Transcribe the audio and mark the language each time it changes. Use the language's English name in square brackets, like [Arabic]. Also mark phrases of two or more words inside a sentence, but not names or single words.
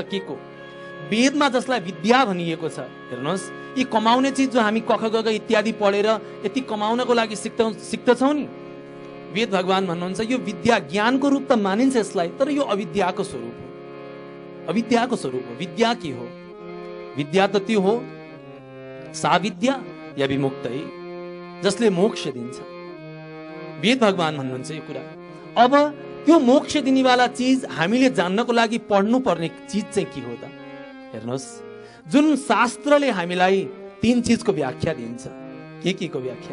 [Nepali] के को वेदमा जसलाई विद्या भनिएको छ, हेर्नुहोस्, यी कमाउने चीज जो हामी कख गग इत्यादि पढेर यति कमाउनको लागि सिक्दछौं नि, वेद भगवान भन्नुहुन्छ यो विद्या ज्ञानको रूप त मानिन्छ यसलाई, तर यो अविद्याको स्वरूप हो। अविद्याको स्वरूप हो। विद्या के हो? विद्या त त्यो हो [Sanskrit] सा विद्या या विमुक्तै, [Nepali] जसले मोक्ष दिन्छ। वेद भगवान भन्नुहुन्छ यो कुरा। अब त्यो मोक्ष दिनेवाला चीज हामीले जान्नको लागि पढ्नु पर्ने चीज चाहिँ के हो त? हेर्नुहोस्, जुन शास्त्रले हामीलाई तीन चीजको व्याख्या दिन्छ। के को व्याख्या?